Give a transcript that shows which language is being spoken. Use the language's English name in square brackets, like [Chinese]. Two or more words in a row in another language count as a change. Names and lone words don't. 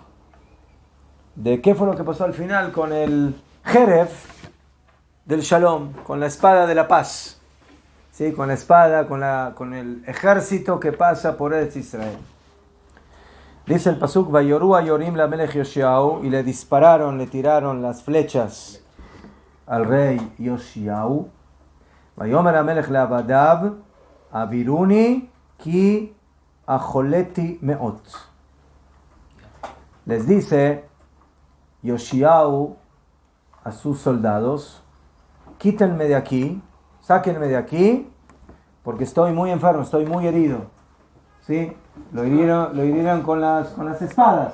[Spanish] De qué fue lo que pasó al final con el Jeref del Shalom, con la espada de la paz. ¿Sí? Con la espada, con el ejército que pasa por Eretz Israel. Dice el pasuk, [Hebrew] ויורו היורים למלך יאשיהו, [Spanish] y le dispararon, le tiraron las flechas al rey Yoshiau. [Hebrew] ויאמר המלך לעבדיו העבירוני כי החליתי מאד. [Spanish] Les dice Yoshiau a sus soldados, quítenme de aquí, sáquenme de aquí, porque estoy muy enfermo, estoy muy herido. ¿Sí? Lo hirieron con las espadas.